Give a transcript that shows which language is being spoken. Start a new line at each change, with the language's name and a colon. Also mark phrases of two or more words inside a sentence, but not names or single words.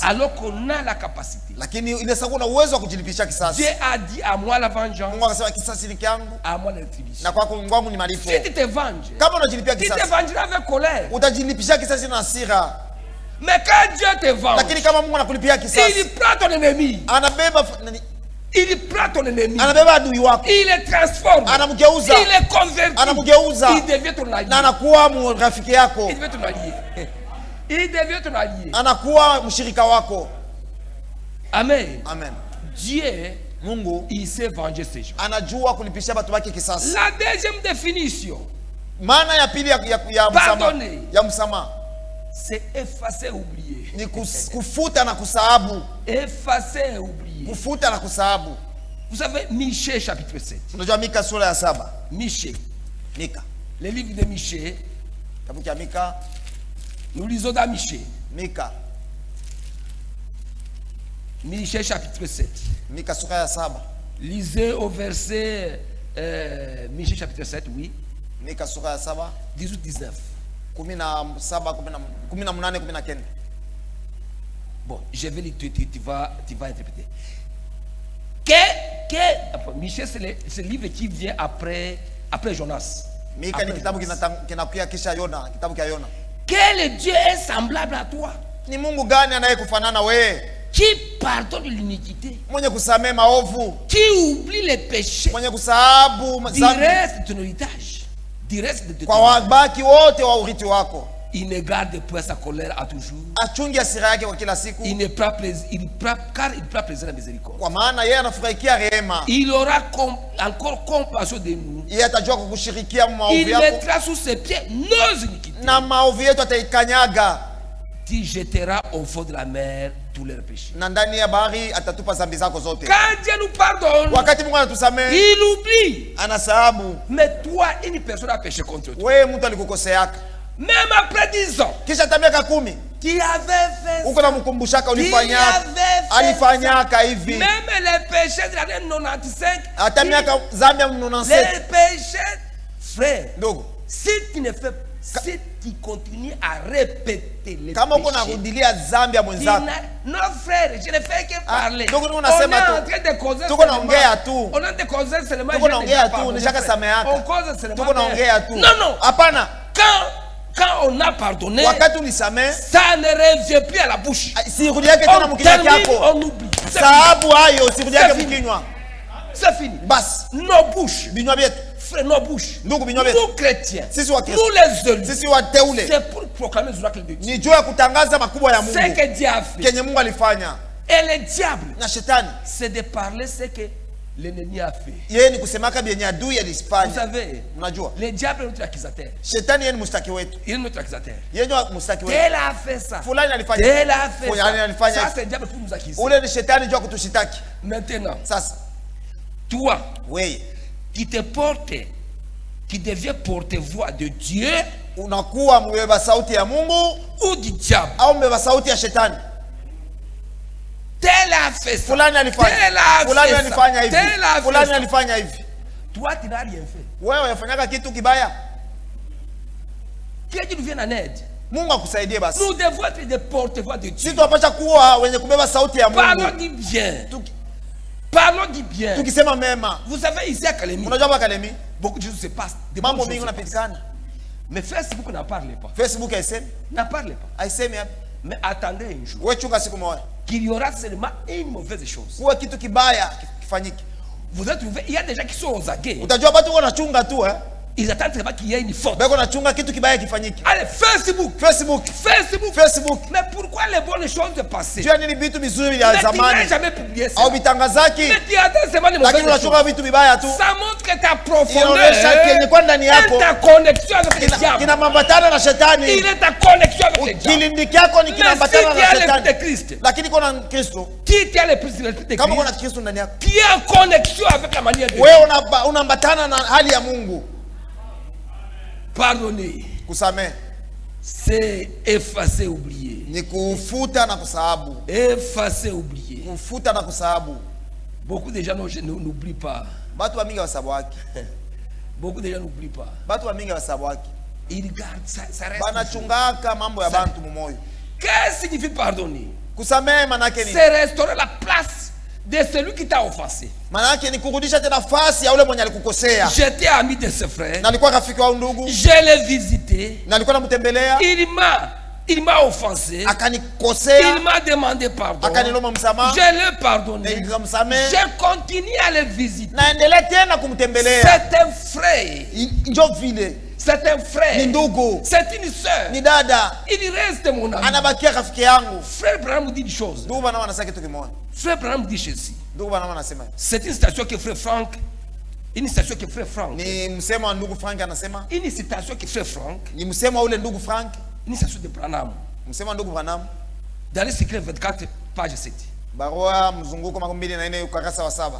French: Alors qu'on a la capacité.
Swahili: Lakini inaweza kuwa na uwezo wa kujilipisha kisasi.
French: Dieu a dit à moi la vengeance,
Swahili: Mungu akasema kisasi ni kyangu
French: à moi la rétribution.
Swahili: na kwako kwangu ni malipo.
French: Si tu te venges,
Swahili: Kama unajilipia
French: tu te
Swahili: kisasi,
French: vengeras avec colère.
Swahili: utajilipisha kisasi na hasira.
French: Mais quand Dieu te venge,
Swahili: Lakini kama Mungu anakulipia kisasi,
French: il prend ton ennemi.
Swahili: anabeba
French: Il prend ton ennemi.
Swahili: anabeba adui wako.
French: Il le transforme.
Swahili: Anamgeuza.
French: Il le convertit.
Swahili: Anamgeuza.
French: Il devient ton allié.
Swahili: Na anakuwa rafiki yako.
French: Il devient ton allié. Il devient ton allié.
Swahili: Anakuwa mshirika wako.
French: Amen.
Swahili: Amen.
French: Dieu,
Swahili: Mungu
French: il sait venger ses gens.
Swahili: anajua kulipisha watu wake kisasi.
French: La deuxième définition,
Swahili: Maana ya pili ya msamaha.
French: Pardonner.
Swahili: Ya msamaha
French: c'est effacer et oublier.
Swahili: ni kufuta na kusahabu.
French: Effacer et oublier.
Swahili: Kufuta na kusahabu.
French: Vous savez, Michée chapitre 7.
Swahili: Unajua Mika sura ya 7.
French: Michée.
Swahili: Mika.
French: Le livre de Michée.
Swahili: Kitabu cha Mika.
French: Nous lisons dans Michée.
Swahili: Mika.
French: Michée chapitre 7.
Swahili: Mika sura ya 7.
French: Lisez au verset Michée chapitre 7, oui.
Swahili: Mika sura ya 7.
French: 18-19.
Swahili: 17, 18, 19.
French: Bon, je vais lire, tu vas interpréter. Michée, c'est le livre qui vient après Jonas.
Swahili: Mika ni kitabu kinakuja kisha Yona, kitabu cha Yona.
French: Quel Dieu est semblable à toi?
Swahili: Ni Mungu gani anayekufanana wewe?
French: Qui pardonne l'iniquité,
Swahili: Mwenye kusamehe maovu,
French: qui oublie les péchés,
Swahili: mwenye kusahabu
French: du
Swahili: dhambi
French: reste de ton héritage, du reste de
Swahili: kwa
French: ton
Swahili: wabaki wote wa urithi wako.
French: il ne garde point sa colère à toujours.
Swahili: Achungi hasira yake kwa kila siku,
French: Il ne prend plaisir, car il prend plaisir à la miséricorde.
Swahili: kwa maana yeye anafurahikia rehema.
French: Il aura encore compassion de nous.
Swahili: Yeye atajua kukushirikia maovu
French: Il
Swahili: yako
French: mettra sous ses pieds nos iniquités.
Swahili: na maovu yetu ataikanyaga,
French: Tu jetteras au fond de la mer tous leurs péchés.
Swahili: na ndani ya bahari atatupa dhambi zako zote.
French: Quand Dieu nous pardonne,
Swahili: Wakati Mungu anatusamehe,
French: il oublie.
Swahili: anasahabu.
French: Mais toi, une personne a péché contre toi.
Swahili: Wewe mtu alikukoseaka,
French: Même après 10 ans,
Swahili: kisha miaka 10
French: qui avait fait
Swahili: uko namkumbushaka
French: Qui
Swahili: ulifanyaka,
French: avait fait
Swahili: alifanyaka hivi.
French: même les péchés de l'année 95,
Swahili: Hata miaka zambi ya 97.
French: les péchés, frère,
Swahili: Ndugu,
French: si tu ne fais, si tu continues à répéter les
Swahili: kama uko
French: péchés,
Swahili: narudilia zambi ya mwenzako,
French: non frère, je ne fais que parler.
Swahili: ndugu,
French: On est
Swahili: unasema
French: en
Swahili: tu.
French: train de causer
Swahili: Tuko naongea tu.
French: On est en train de causer seulement.
Swahili: Tuko
French: je
Swahili: naongea
French: n'ai pas
Swahili: tu,
French: pardonné,
Swahili: nishaka
French: frère.
Swahili: sameheaka.
French: On cause seulement.
Swahili: tuko naongea tu.
French: Non, non.
Swahili: Hapana,
French: Quand on a pardonné,
Swahili: wakati unisamehe,
French: ça ne revient plus à la bouche.
Swahili: sirudi yake tena
French: On
Swahili: mkinywa
French: termine,
Swahili: chako.
French: on oublie. C'est
Swahili: Sababu hayo sirudi yake
French: fini.
Swahili: mkinywa.
French: C'est fini.
Swahili: Basi,
French: Nos bouches,
Swahili: vinywa vyetu,
French: frère, nos bouches,
Swahili: ndugu, vinywa vyetu,
French: nous chrétiens,
Swahili: sisi wa Kristo,
French: nous les élus,
Swahili: sisi wateule,
French: c'est pour proclamer les oracles de Dieu.
Swahili: ni juu ya kutangaza makubwa ya
French: Ce
Swahili: Mungu
French: que Dieu a fait.
Swahili: kenye Mungu alifanya.
French: Et le diable,
Swahili: Na shetani
French: c'est de parler ce que l'ennemi a fait.
Swahili: yeye ni kusemaka vyenye adui
French: Vous
Swahili: alifanya.
French: savez,
Swahili: Unajua,
French: le diable est notre accusateur.
Swahili: shetani yeye ni mshtaki wetu,
French: Il est notre accusateur.
Swahili: yeye ndio mshtaki wetu.
French: Tel a fait ça.
Swahili: Fulani alifanya,
French: Tel a fait
Swahili: fulani
French: ça.
Swahili: alifanya
French: Ça,
Swahili: hivi.
French: c'est le diable pour nous accuser.
Swahili: Ule ni shetani juu ya kutushitaki.
French: Maintenant,
Swahili: Sasa
French: toi,
Swahili: wewe
French: qui te portes, qui deviens porte-voix de Dieu,
Swahili: unakuwa mbeba sauti ya Mungu
French: ou du diable.
Swahili: au mbeba sauti ya shetani.
French: Tel a fait ça.
Swahili: Fulani alifanya.
French: Tel a
Swahili: Fulani
French: fait ça.
Swahili: alifanya hivi.
French: Tel a fait
Swahili: Fulani
French: ça.
Swahili: alifanya hivi.
French: Toi, tu n'as rien fait.
Swahili: Wewe unafanyaka kitu kibaya,
French: Qui est-ce qui nous vient en aide?
Swahili: Mungu akusaidie basi.
French: Nous devons être des porte-voix de Dieu.
Swahili: Sisi tunapaswa kuwa wenye kubeba sauti ya
French: Parlons
Swahili: Mungu.
French: du bien.
Swahili: Tuki-
French: Parlons du bien.
Swahili: Tukisema mema.
French: Vous savez, ici à Kalemi,
Swahili: Unajua hapa Kalemi
French: beaucoup de choses se passent. Des bonnes
Swahili: mambo
French: choses
Swahili: mingi
French: se passent.
Swahili: unapitikana.
French: Mais Facebook n'en parle pas.
Swahili: Facebook haisemi,
French: N'en parle pas.
Swahili: haisemi hapa.
French: Mais attendez un jour
Swahili: Wewe chunga siku moja.
French: qu'il y aura seulement une mauvaise chose.
Swahili: Kuwa kitu kibaya kifanyike.
French: Vous êtes trouvé, il y a des gens qui sont aux aguets.
Swahili: Utajua watu wanachunga tu
French: Ils attendent seulement qu'il y ait une faute.
Swahili: Beko nachunga kitu kibaya kifanyike.
French: Allez, Facebook.
Swahili: Facebook.
French: Facebook.
Swahili: Facebook.
French: Mais pourquoi les bonnes choses de passer?
Swahili: Jua nini vitu vizuri
French: Mais
Swahili: vya
French: tu n'as
Swahili: zamani
French: jamais publié
Swahili: au
French: ça.
Swahili: vitangazaki,
French: Mais tu attends seulement les
Swahili: lakini
French: mauvaises
Swahili: unachunga
French: choses.
Swahili: vitu vibaya tu.
French: Ça montre que ta profondeur
Swahili: Inaonyesha kenye kwa ndani yako
French: est ta connexion avec le
Swahili: kina
French: diable.
Swahili: mambatana na shetani.
French: Il est ta connexion avec le diable.
Swahili: Kilindi kyako ni
French: Mais si
Swahili: kinambatana
French: tu
Swahili: na
French: as l'esprit
Swahili: shetani.
French: de Christ,
Swahili: Lakini kuna Kristo,
French: si tu as l'esprit de
Swahili: kama kuna
French: Christ,
Swahili: Kristo ndani yako,
French: tu es en connexion avec la manière de Dieu.
Swahili: wewe unaambatana na hali ya Mungu.
French: Pardonner,
Swahili: Kusamehe
French: c'est effacer, oublier.
Swahili: ni kufuta na kusahabu.
French: Effacer, oublier.
Swahili: Kufuta na kusahabu.
French: Beaucoup de gens n'oublient pas.
Swahili: Watu wa mingi wasabu wake.
French: Beaucoup de gens n'oublient pas.
Swahili: Watu wa mingi wasabu wake.
French: Ils gardent ça, ça reste.
Swahili: Banachungaka mambo ya bantu mumoyo.
French: Qu'est-ce qui signifie pardonner?
Swahili: Kusamehe manake ni
French: C'est restaurer la place de celui qui t'a offensé.
Swahili: manake ni kurudisha tena nafasi ya ule mwenye alikukosea.
French: J'étais ami de ce frère.
Swahili: Na alikuwa rafiki wa ndugu.
French: Je l'ai visité.
Swahili: Na alikuwa namtembelea.
French: Il m'a offensé.
Swahili: Akanikosea.
French: Il m'a demandé pardon.
Swahili: Akanilomba msamaha.
French: Je l'ai pardonné.
Swahili: Nikamsamehe.
French: Je continue à le visiter.
Swahili: Naendelea tena kumtembelea.
French: C'est un frère.
Swahili: Njo vile.
French: C'est un frère.
Swahili: Ni ndugu.
French: C'est une sœur.
Swahili: Ni dada.
French: Il reste mon ami.
Swahili: Anabakia rafiki yangu.
French: Frère Branham dit une chose.
Swahili: Ndugu bana wanasema kitu kimoja.
French: Frère Branham dit ceci.
Swahili: Ndugu bana wanasema.
French: C'est une citation que frère Franck. Une citation que frère Franck.
Swahili: Ni msemo wa ndugu Frank anasema.
French: Une citation que frère Franck.
Swahili: Ni msemo wa ule ndugu Frank.
French: Une citation de Branham.
Swahili: Msemo wa ndugu Branham.
French: Dans le secret 24, page 7.
Swahili: Barua mzunguko 24 ukurasa wa 7.